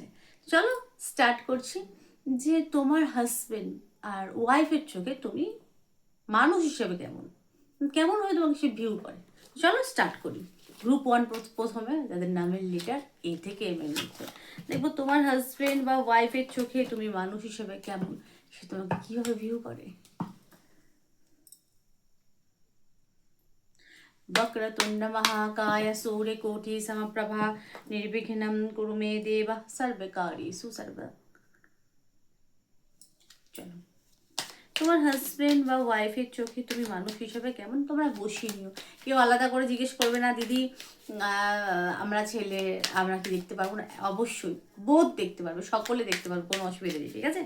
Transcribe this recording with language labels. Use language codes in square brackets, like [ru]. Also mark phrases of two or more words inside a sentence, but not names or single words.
[bn] চলো স্টার্ট করছি, যে তোমার হাজব্যান্ড আর ওয়াইফের চোখে তুমি মানুষ হিসেবে কেমন, কেমন হয়ে তোমাকে সে ভিউ করে। চলো স্টার্ট করি। গ্রুপ ওয়ান প্রথমে, যাদের নামের লিটার এ থেকে এম এর মধ্যে, দেখবো তোমার হাজবেন্ড বা ওয়াইফের চোখে তুমি মানুষ হিসেবে কেমন, সে তোমাকে কিভাবে ভিউ করে। [sa] वक्रतुंड महाकाय सूर्यकोटि समप्रभा निर्विघ्नं कुरु मे देव सर्वकार्येषु सर्वदा। [bn] চলো, তোমার হাজবেন্ড বা ওয়াইফের চোখে তুমি মানুষ হিসেবে কেমন, তোমরা বসিয়ে নিও। কেউ আলাদা করে জিজ্ঞেস করবে না, দিদি আমরা ছেলে আমরা কি দেখতে পারবো না, অবশ্যই বোধ দেখতে পারবে, সকলে দেখতে পারবে, কোনো অসুবিধা নেই, ঠিক আছে।